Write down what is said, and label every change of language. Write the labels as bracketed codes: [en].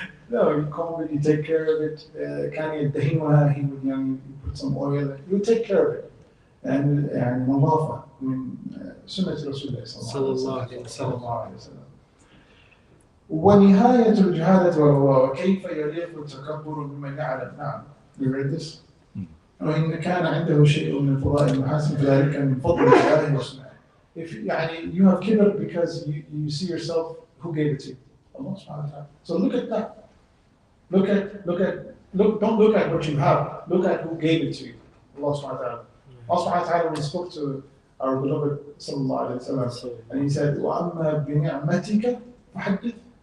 [en] No, you comb it, you take care of it. [ar] كان يدهنها, [en] you put some oil, you take care of it. And [ar] نظافة من سنة رسول الله صلى الله عليه وسلم. ونهاية الجهالة وكيف يليق التكبر بمن يعلم. نعم. [en] You read this? [ar] وإن كان عنده شيء من الفضائل المحاسن فذلك من فضل الله وسنته. [en] If you have kibr because you see yourself, who gave it to you? Allah subhanahu wa ta'ala. So look at that. Don't look at what you have. Look at who gave it to you. Allah subhanahu wa ta'ala. Allah subhanahu wa ta'ala, when he spoke to our beloved sallallahu alayhi wa sallam, and he said, [ar] وَأَمَّا بِنِعْمَتِكَ فَحَدِّثْ.